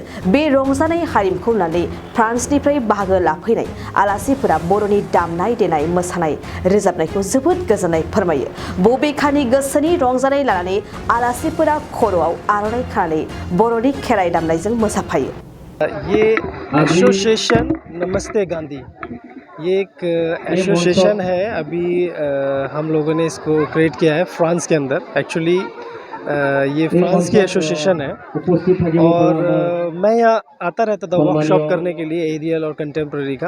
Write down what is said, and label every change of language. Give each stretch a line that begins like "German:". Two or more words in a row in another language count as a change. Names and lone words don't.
Bodo: बे रंजानाय हारिमुखौ नुनानै फ्रान्सनिफ्राय बाहागो लाफैनाय आलासिफोरा बर'नि दामनाय देनाय मोसानाय रोजाबनायखौ जोबोद गोजोननाय फोरमायो। बबेखानि गोसोनि रंजानाय लानानै आलासिफोरा खर'आव आर'नाइ खानानै बर'नि खेराइ दामनायजों मोसाफायो।
Hindi: ये एसोसिएशन नमस्ते गांधी, ये एक एसोसिएशन है। अभी हम लोगों ने इसको क्रिएट किया है फ्रांस के अंदर। एक्चुअली ये फ्रांस की एसोसिएशन है और मैं यहाँ आता रहता था वर्कशॉप करने के लिए एरियल और कंटेम्प्रेरी का।